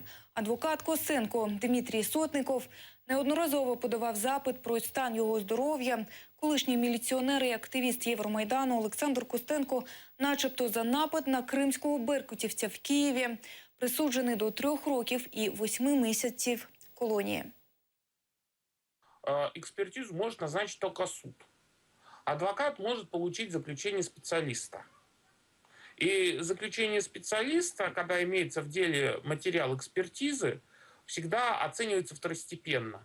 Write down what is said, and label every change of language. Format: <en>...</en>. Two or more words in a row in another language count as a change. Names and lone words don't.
<uk>Адвокат Костенко Дмитрій Сотников неодноразово подавав запит про стан його здоров'я. Колишній міліціонер і активіст Євромайдану Олександр Костенко начебто за напад на кримського беркутівця в Києві присуджений до 3 років і 8 місяців колонії.</uk> <ru>Экспертизу может назначить только суд. Адвокат может получить заключение специалиста. И заключение специалиста, когда имеется в деле материал экспертизы, всегда оценивается второстепенно.</ru>